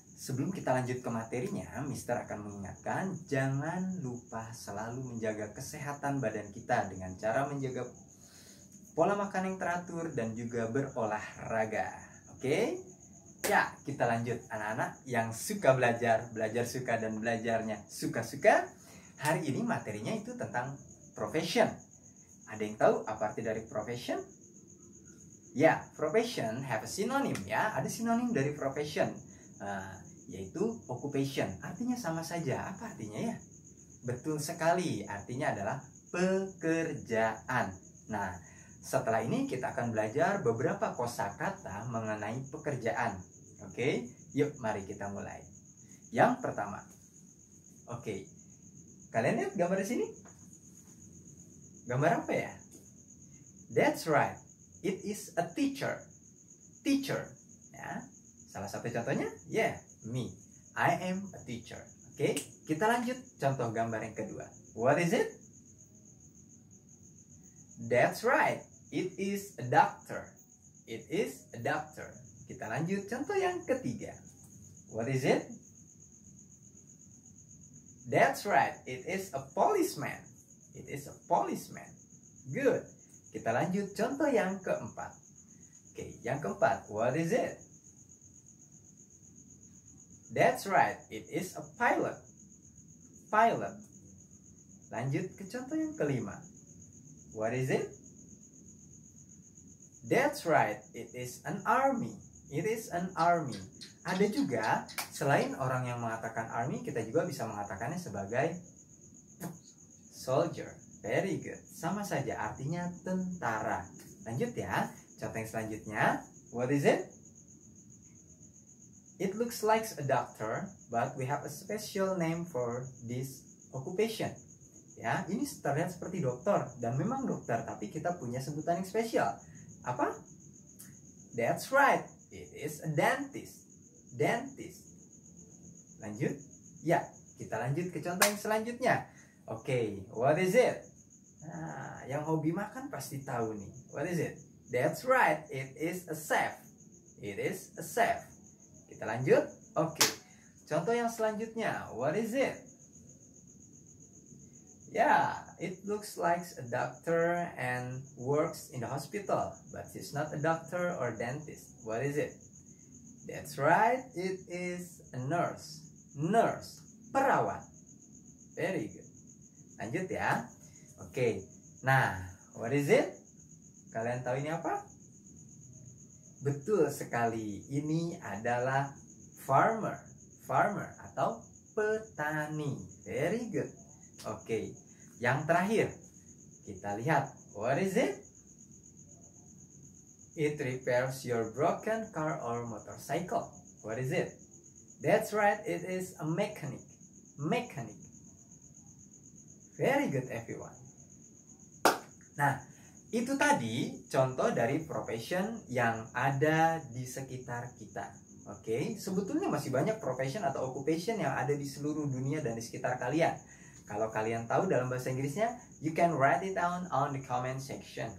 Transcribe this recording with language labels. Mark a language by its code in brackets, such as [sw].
[id] Sebelum kita lanjut ke materinya, Mister akan mengingatkan jangan lupa selalu menjaga kesehatan badan kita dengan cara menjaga pola makan yang teratur dan juga berolahraga. Oke? Ya, kita lanjut anak-anak yang suka belajar, belajar suka dan belajarnya suka-suka. Hari ini materinya itu tentang profession. Ada yang tahu apa arti dari profession? [en] Ya, profession have a synonym ya. [id] Ada sinonim dari profession. Yaitu occupation, artinya sama saja. Apa artinya ya? Betul sekali, artinya adalah pekerjaan. Nah, setelah ini kita akan belajar beberapa kosakata mengenai pekerjaan. Oke, yuk mari kita mulai. Yang pertama, oke, kalian lihat gambar di sini? Gambar apa ya? [en] That's right, it is a teacher. Teacher, ya. [id] Salah satu contohnya, [en] yeah. Me, I am a teacher. [id] Oke, kita lanjut contoh gambar yang kedua. [en] What is it? That's right, it is a doctor. It is a doctor. [id] Kita lanjut contoh yang ketiga. [en] What is it? That's right, it is a policeman. It is a policeman. Good. [id] Kita lanjut contoh yang keempat. [en] Oke, yang keempat. What is it? That's right, it is a pilot. Pilot. [id] Lanjut ke contoh yang kelima. [en] What is it? That's right, it is an army. It is an army. [id] Ada juga, selain orang yang mengatakan army, kita juga bisa mengatakannya sebagai soldier. [en] Very good. [id] Sama saja, artinya tentara. Lanjut ya, contoh yang selanjutnya. [en] What is it? It looks like a doctor, but we have a special name for this occupation. [id] Ya, ini terlihat seperti dokter dan memang dokter, tapi kita punya sebutan yang spesial. Apa? [en] That's right, it is a dentist. Dentist. [id] Lanjut? Ya, kita lanjut ke contoh yang selanjutnya. Oke, [en] what is it? [id] Nah, yang hobi makan pasti tahu nih. [en] What is it? That's right, it is a chef. It is a chef. [id] Kita lanjut. [en] Oke. [id] Contoh yang selanjutnya. [en] What is it? Yeah, it looks like a doctor and works in the hospital, but she's not a doctor or dentist. What is it? That's right, it is a nurse. [id] Nurse, perawat. [en] Very good. [id] Lanjut ya. Oke. Nah, [en] what is it? [id] Kalian tahu ini apa? Betul sekali, ini adalah farmer. Farmer atau petani. [en] Very good. [id] Oke, yang terakhir kita lihat. [en] What is it? It repairs your broken car or motorcycle. What is it? That's right, it is a mechanic. Mechanic. Very good everyone. [id] Nah, itu tadi contoh dari profession yang ada di sekitar kita. Oke, sebetulnya masih banyak profession atau occupation yang ada di seluruh dunia dan di sekitar kalian. Kalau kalian tahu dalam bahasa Inggrisnya, [en] you can write it down on the comment section.